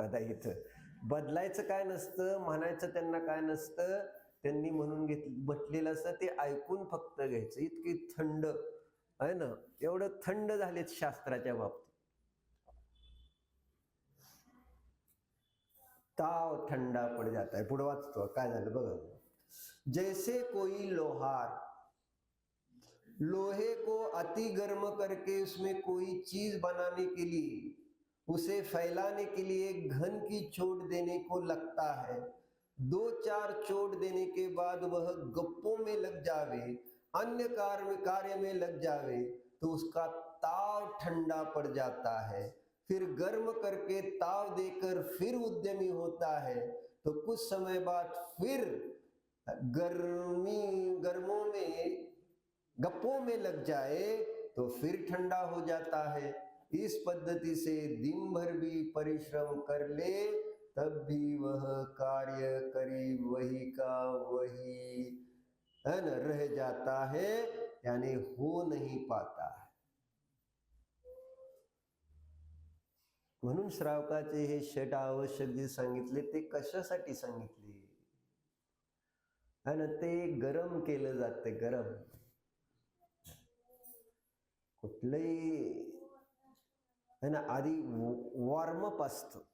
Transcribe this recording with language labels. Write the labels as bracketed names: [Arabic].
[Marathi] आता इथं बदलायचं काय नसतं, म्हणायचं त्यांना काय नसतं, त्यांनी म्हणून म्हटलेलं असतं, ते ऐकून फक्त घ्यायचं. इतकी थंड आहे ना, एवढं थंड झालेत शास्त्राच्या बाबतीत. [Hindi] ताव ठंडा पड़ जाता है. [Marathi] पुढे वाचतो काय झालं बघा. [Hindi] जैसे कोई लोहार लोहे को अति गर्म करके उसमें कोई चीज बनाने के लिए, उसे फैलाने के लिए घन की चोट देने को लगता है। 2-4 चोट देने के बाद वह गप्पों में लग जावे, अन्य कार्य में लग जावे, तो उसका ताव ठंडा पड़ जाता है। फिर गर्म करके ताव देकर फिर उद्यमी होता है, तो कुछ समय बाद फिर गर्मों में गप्पों में लग जाए तो फिर ठंडा हो जाता है। इस पद्धति से दिन भर भी परिश्रम कर ले तब भी वह कार्य करीब वही का वही है न रह जाता है, यानी हो नहीं पाता है। [Marathi] म्हणून श्रावकाचे हे 6 आवश्यक जे सांगितले ते कशासाठी सांगितले है ना, ते गरम केलं जाते, गरम कुठलंही है ना, आधी वॉर्मअप असतं.